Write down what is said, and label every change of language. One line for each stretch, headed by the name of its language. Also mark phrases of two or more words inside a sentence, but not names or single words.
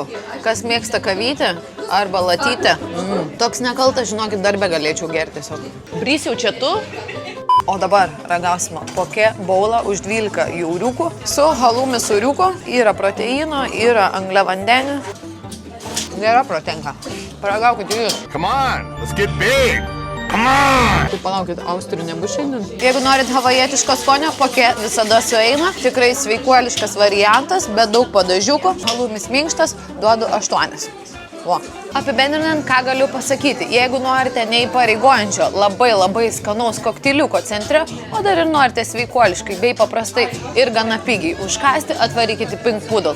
Lithuanian: Kas mėgsta kavytę arba latytę. Toks nekaltas, žinokit, darbę galėčiau gerti tiesiog. Brys jau čia tu. O dabar ragausime kokia baula už 12 euriukų su halumi sūriuku. Yra proteino, yra angliavandenių. Gera protenka. Paragaukit jūs.
English: Come on, let's get big. Come on.
Lithuanian: Tai palaukit, austrių nebus šiandien. Jeigu norit havajietiško skonio, kokia visada sueina. Tikrai sveikuoliškas variantas, bet daug padažiukų. Halumis minkštas, duodu 8. O. Apibendrinant, ką galiu pasakyti. Jeigu norite neįpareigojančio, labai skanaus kokteiliuko centre, o dar ir norite sveikuoliškai bei paprastai ir gana pigiai užkasti, atvarykite Pink Poodle.